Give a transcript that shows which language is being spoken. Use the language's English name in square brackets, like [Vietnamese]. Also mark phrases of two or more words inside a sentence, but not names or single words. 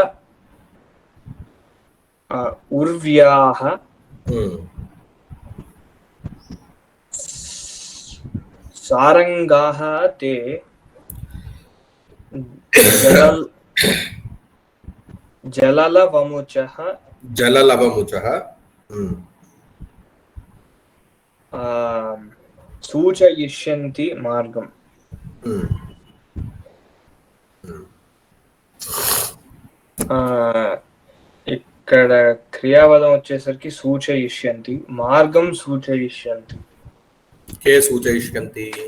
[Sanskrit] उर्व्याः सारङ्गाः ते जललवमुचः [Telugu] सूचयिष्यन्ति మార్గం ఇక్కడ క్రియాపదం వచ్చేసరికి సూచయిష్యంతి మార్గం సూచయిష్యంతి [Sanskrit] के सूचयिष्यन्ति